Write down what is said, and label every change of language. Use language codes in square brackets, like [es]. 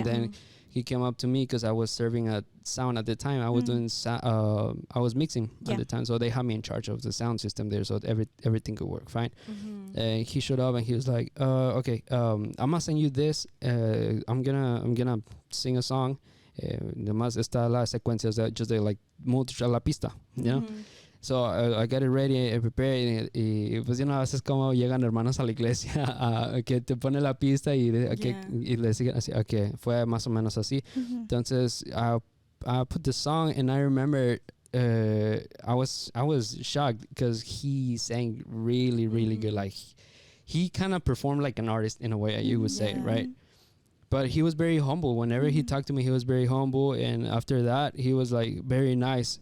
[en] And then he came up to me because I was serving a sound at the time. I was doing I was mixing Yeah. at the time, so they had me in charge of the sound system there, so everything could work fine. Mhm. He showed up and he was like, okay, I'm gonna send you this. I'm gonna sing a song. [es] Nomás está la secuencia, just de like mucho la pista, [en] you know. Mhm. So I got it ready, I prepared, [es] y pues you know, a veces como llegan hermanos a la iglesia que te pone la pista y y le siguen así, okay, fue más o menos así. Mhm. [en] Entonces I put the song and I remember I was shocked because he sang really good. Like he kind of performed like an artist in a way, you would say, Yeah. right? But he was very humble. Whenever he talked to me, he was very humble. And after that, he was like very nice.